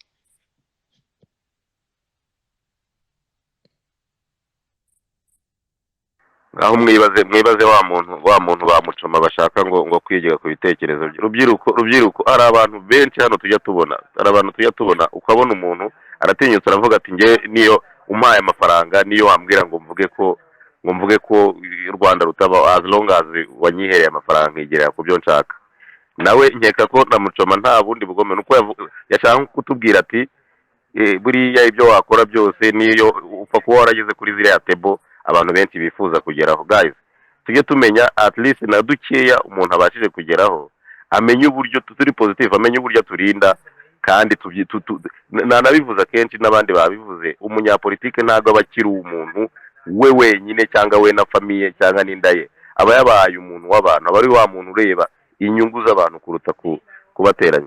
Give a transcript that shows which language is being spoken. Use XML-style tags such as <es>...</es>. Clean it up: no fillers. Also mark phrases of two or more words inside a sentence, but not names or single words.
<rw>aho mwibaze wa muntu bamucoma bashaka ngo kwigira ku bitekerezo rubyiruko ari abantu benshi hano tujya tubona ukabona umuntu aratinyutse aravuga ati nge niyo umpaye amafaranga niyo wambwira ngo mvuge ko u Rwanda rutaba</rw> <en>as long as</en> <rw>wanyihereye amafaranga nkigerera ku byo nshaka nawe nkeka ko namucoma nta bundi bugome nuko yashaka kutubwira ati buriya ibyo wakora byose niyo upfa kuba warageze kuri ziriya tebo abantu benshi bifuza kugeraho. Guys, tujye tumenya</rw> <en>at least</en> <rw>na dukeya umuntu abashije kugeraho, amenye uburyo turi positive, amenye uburyo turinda, kandi nanabivuze akenshi n'abandi babivuze, umunyapolitike ntabwo aba akiri umuntu we wenyine cyangwa we na famiye cyangwa n'inda ye, aba yabaye umuntu w'abantu, aba ari wa muntu ureba inyungu z'abantu kuruta kubateranya.</rw>